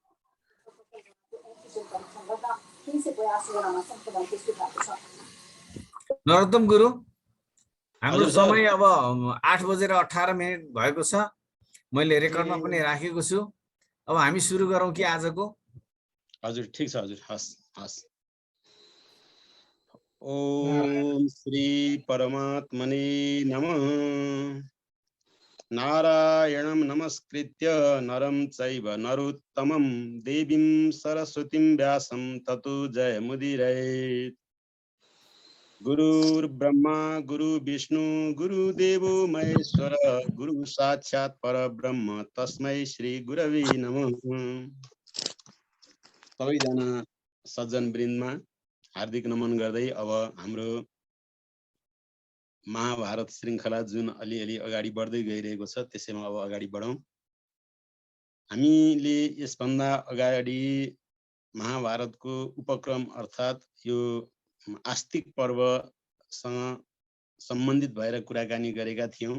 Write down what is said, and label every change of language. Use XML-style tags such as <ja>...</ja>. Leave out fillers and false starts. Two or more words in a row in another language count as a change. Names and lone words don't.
<ne>नरोत्तम गुरु, हाम्रो समय अब 8:18 भएको छ। मैले रेकर्डमा पनि राखेको छु। अब हामी सुरु गरौँ कि आजको? हजुर ठिक छ हजुर। हस् हस्।</ne> <sa>ओम श्री परमात्मने नमः। नारायणं नमस्कृत्य नरं चैव नरोत्तमं देवीं सरस्वतीं व्यासं ततो जयमुदीरयेत्। गुरुर्ब्रह्मा गुरुविष्णु गुरुदेवो महेश्वर गुरु साक्षात् परब्रह्म तस्मै श्री गुरवे नमः।</sa> <ne>सबैजना सज्जन वृन्दमा हार्दिक नमन गर्दै अब हाम्रो महाभारत श्रृङ्खला जुन अलिअलि अगाडि बढ्दै गइरहेको छ त्यसैमा अब अगाडि बढौँ। हामीले यसभन्दा अगाडि महाभारतको उपक्रम अर्थात् यो आस्तिक पर्वसँग सम्बन्धित भएर कुराकानी गरेका थियौँ।</ne>